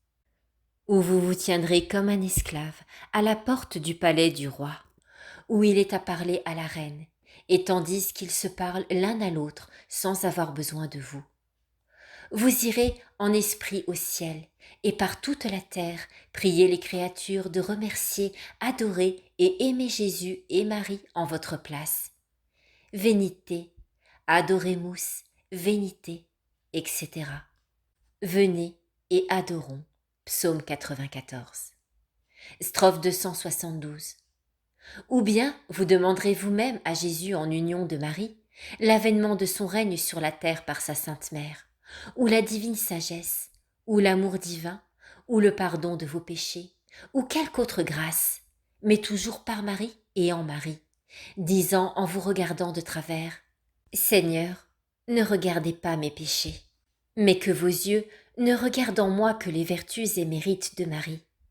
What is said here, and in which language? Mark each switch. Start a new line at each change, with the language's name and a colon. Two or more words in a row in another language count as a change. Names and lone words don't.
French: Ou vous vous tiendrez comme un esclave à la porte du palais du roi, où il est à parler à la reine, et tandis qu'ils se parlent l'un à l'autre sans avoir besoin de vous. Vous irez en esprit au ciel, et par toute la terre prier les créatures de remercier, adorer et aimer Jésus et Marie en votre place.
Latin: Venite, adoremus, venite,
French: etc. Venez et adorons. Psaume 94. Strophe 272. Ou bien vous demanderez vous-même à Jésus en union de Marie l'avènement de son règne sur la terre par sa Sainte Mère, ou la divine sagesse, ou l'amour divin, ou le pardon de vos péchés, ou quelque autre grâce, mais toujours par Marie et en Marie, disant en vous regardant de travers: Seigneur, ne regardez pas mes péchés, mais que vos yeux ne regardent en moi que les vertus et mérites de Marie.